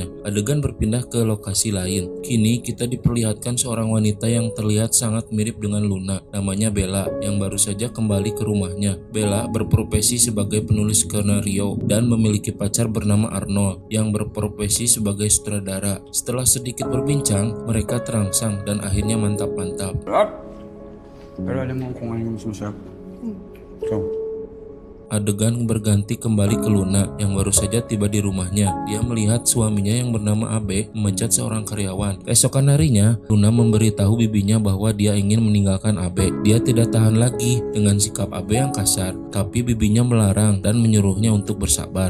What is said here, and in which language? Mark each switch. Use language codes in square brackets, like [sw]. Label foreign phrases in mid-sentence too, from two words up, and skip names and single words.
[id] Adegan berpindah ke lokasi lain. Kini kita diperlihatkan seorang wanita yang terlihat sangat mirip dengan Luna. Namanya Bella, yang baru saja kembali ke rumahnya. Bella berprofesi sebagai penulis skenario dan memiliki pacar bernama Arnold yang berprofesi sebagai sutradara. Setelah sedikit berbincang, mereka terangsang dan akhirnya mantap-mantap. [tl] Pero alam mo kung ano yung mas masarap. Ikaw. [id] Adegan berganti kembali ke Luna yang baru saja tiba di rumahnya. Dia melihat suaminya yang bernama Abe memecat seorang karyawan. Keesokan harinya, Luna memberitahu bibinya bahwa dia ingin meninggalkan Abe. Dia tidak tahan lagi dengan sikap Abe yang kasar, tapi bibinya melarang dan menyuruhnya untuk bersabar.